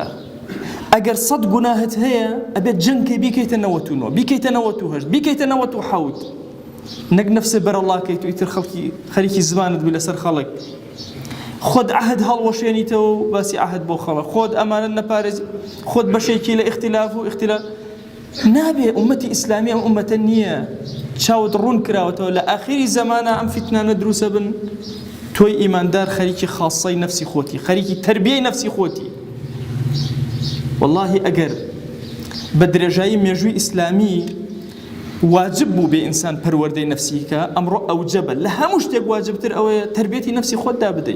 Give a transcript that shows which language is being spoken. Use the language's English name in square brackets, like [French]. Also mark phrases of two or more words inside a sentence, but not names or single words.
[Central Kurdish] ئەگەر 100 گوناهت هەیە ئەبێت جەنگکەی بیکەیتە 99، بیکەیتە 98، بیکەیتە 97، نەک نەفسە بەرەڵاکەیت و ئیتر خەریکی زمانت بی لەسەر خەڵک. خۆت عەهد هەڵوەشێنیتەوە و باسی عەهد بۆ خەڵک، خۆت ئەمانە نەپارێزی، خۆت بەشێکی لە اختلاف و اختلاف نابێ. ئومەتی ئیسلامی ئەم ئومەتە نییە، چاوت ڕوون کراوەتەوە. لە ئاخری زەمانە ئەم فیتنانە دروسە بن، تۆی ئیماندار خەریکی خاصەی نەفسی خۆتی، خەریکی تەربیەی نەفسی خۆتی. واللهی ئەگەر بە درێژایی مێژووی ئیسلامی واجب بوو بێ ئینسان پەروەردەی نەفسیکە، ئەمڕۆ ئەوجەبە لە هەموو شتێک واجبتر ئەوەیە تەربیەتی نەفسی خۆت دابدەی.